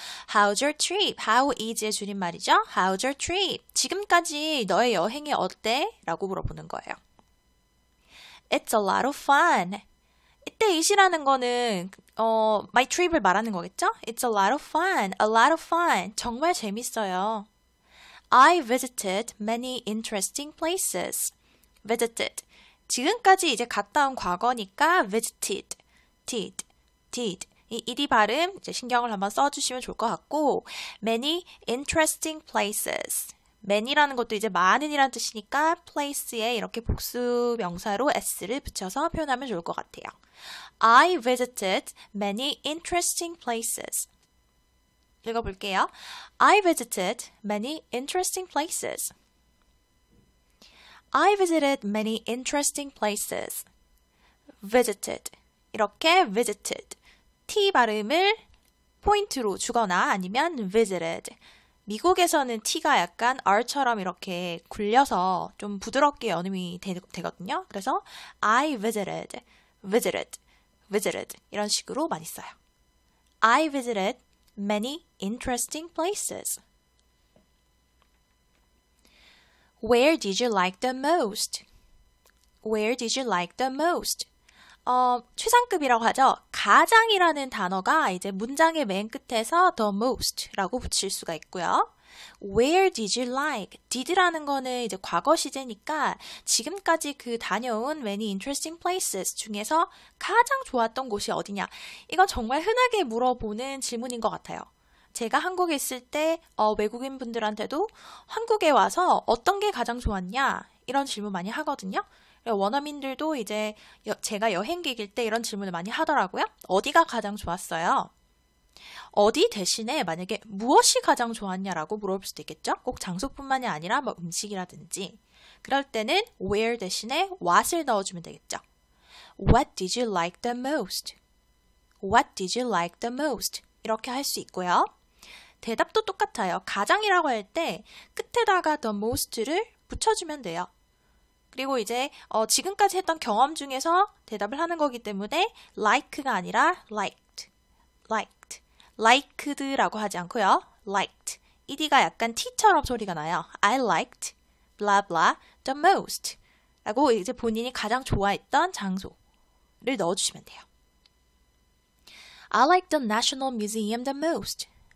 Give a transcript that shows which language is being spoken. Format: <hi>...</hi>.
<en>How's your trip?</en> <ko>How is의 줄임말이죠.</ko> <en>How's your trip?</en> <ko>지금까지 너의 여행이 어때? 라고 물어보는 거예요.</ko> <en>It's a lot of fun.</en> <ko>이때 it이라는 거는</ko> <en>my trip</en> <ko>을 말하는 거겠죠?</ko> <en>It's a lot of fun. A lot of fun.</en> <ko>정말 재밌어요.</ko> <en>I visited many interesting places. visited.</en> <ko>지금까지 이제 갔다 온 과거니까 visited. did. 이 ed 발음 이제 신경을 한번 써주시면 좋을 것 같고</ko> <en>many interesting places.</en> <ko>many라는 것도 이제 많은이라는 뜻이니까 place에 이렇게 복수 명사로 s를 붙여서 표현하면 좋을 것 같아요.</ko> <en>I visited many interesting places.</en> <ko>읽어볼게요.</ko> <en>I visited many interesting places. I visited many interesting places. visited.</en> <ko>이렇게 visited. T 발음을 포인트로 주거나 아니면 visited. 미국에서는 T가 약간 R처럼 이렇게 굴려서 좀 부드럽게 연음이 되거든요. 그래서</ko> <en>I visited, visited, visited</en> <ko>이런 식으로 많이 써요.</ko> <en>I visited many interesting places. Where did you like the most? Where did you like the most?</en> <ko>최상급이라고 하죠. 가장이라는 단어가 이제 문장의 맨 끝에서</ko> <en>the most</en> <ko>라고 붙일 수가 있고요.</ko> <en>Where did you like?</en> <ko>did라는 거는 이제 과거 시제니까 지금까지 그 다녀온</ko> <en>many interesting places</en> <ko>중에서 가장 좋았던 곳이 어디냐? 이건 정말 흔하게 물어보는 질문인 것 같아요. 제가 한국에 있을 때 외국인 분들한테도 한국에 와서 어떤 게 가장 좋았냐? 이런 질문 많이 하거든요. 원어민들도 이제 제가 여행객일 때 이런 질문을 많이 하더라고요. 어디가 가장 좋았어요? 어디 대신에 만약에 무엇이 가장 좋았냐라고 물어볼 수도 있겠죠? 꼭 장소뿐만이 아니라 뭐 음식이라든지. 그럴 때는 where 대신에 what을 넣어주면 되겠죠.</ko> <en>What did you like the most? What did you like the most?</en> <ko>이렇게 할 수 있고요. 대답도 똑같아요. 가장이라고 할 때 끝에다가</ko> <en>the most</en> <ko>를 붙여주면 돼요. 그리고 이제 지금까지 했던 경험 중에서 대답을 하는 거기 때문에 like가 아니라 liked, liked, liked라고 하지 않고요.</ko> <en>liked.</en> <ko>ed가 약간 t처럼 소리가 나요.</ko> <en>I liked, blah blah, the most</en> <ko>라고 이제 본인이 가장 좋아했던 장소를 넣어주시면 돼요.</ko> <en>I like the National Museum the most.</en>